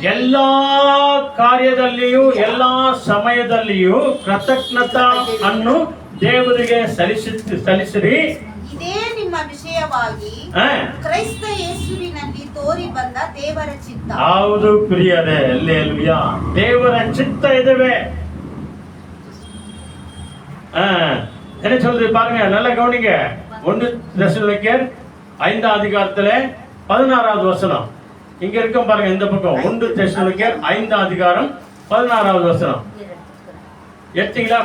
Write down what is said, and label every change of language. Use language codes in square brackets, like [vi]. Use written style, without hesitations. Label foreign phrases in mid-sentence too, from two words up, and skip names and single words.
[kn] ಎಲ್ಲಾ ಕಾರ್ಯದಲ್ಲಿಯೂ ಎಲ್ಲಾ ಸಮಯದಲ್ಲಿಯೂ ಕೃತಜ್ಞತಾ ಅನ್ನು ದೇವರಿಗೆ ಸಲ್ಲಿಸಿರಿ. ಇದೇ ನಿಮ್ಮ ವಿಷಯವಾಗಿ ಕ್ರೈಸ್ತ ಯೇಸುವಿನಲ್ಲಿ ತೋರಿ ಬಂದ ದೇವರ ಚಿತ್ತ. ಹೌದು ಪ್ರಿಯರೇ, அல்லேலூயா. ದೇವರ ಚಿತ್ತ இதுவே. [ta] என்ன சொல்றது பாருங்க, நல்லா கவனிங்க. 1 தெசலோனிக்கேயர் 5ஆம் அதிகாரத்துல 16வது வசனம் இங்க இருக்கும் பாருங்க. இந்த பக்கம் 1 தெசலோனிக்கேயர் 5ஆம் அதிகாரம் 16வது வசனம் எத்தீங்களா?